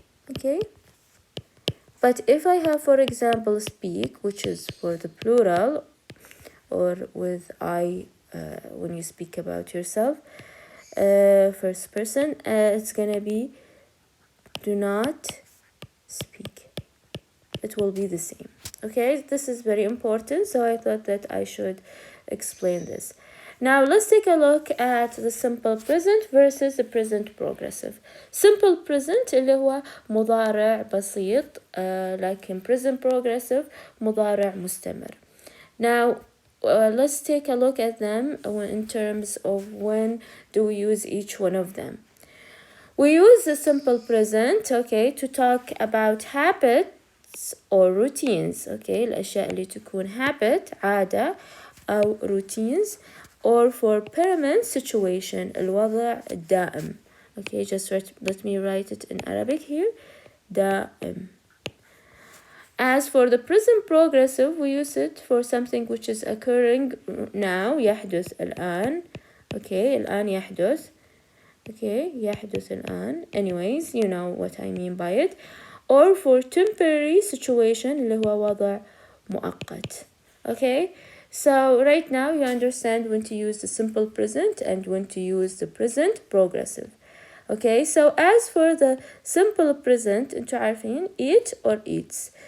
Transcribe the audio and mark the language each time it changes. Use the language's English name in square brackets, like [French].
[English] okay, but if I have, for example, speak, which is for the plural, or with I when you speak about yourself, first person, it's gonna be do not speak. It will be the same. okay, this is very important, so I thought that I should explain this. Now let's take a look at the simple present versus the present progressive. [Arabic] simple present اللي هو مضارع بسيط، لكن present progressive مضارع مستمر. [English] Now let's take a look at them in terms of when do we use each one of them. We use the simple present, okay, to talk about habits or routines. [Arabic] okay, الأشياء اللي تكون habit عادة أو routines, [English] or for permanent situation [Arabic] الوضع الدائم. [English] okay, just let me write it in Arabic here. [Arabic] دائم. [English] As for the present progressive, we use it for something which is occurring now. [Arabic] يحدث الآن. okay, الآن يحدث. okay, يحدث الآن. [English] anyways, you know what I mean by it. or for temporary situation [Arabic] اللي هو وضع مؤقت. [English] okay, so right now you understand when to use the simple present and when to use the present progressive. okay, so as for the simple present [Arabic] انتوا عارفين [English] eat or eats.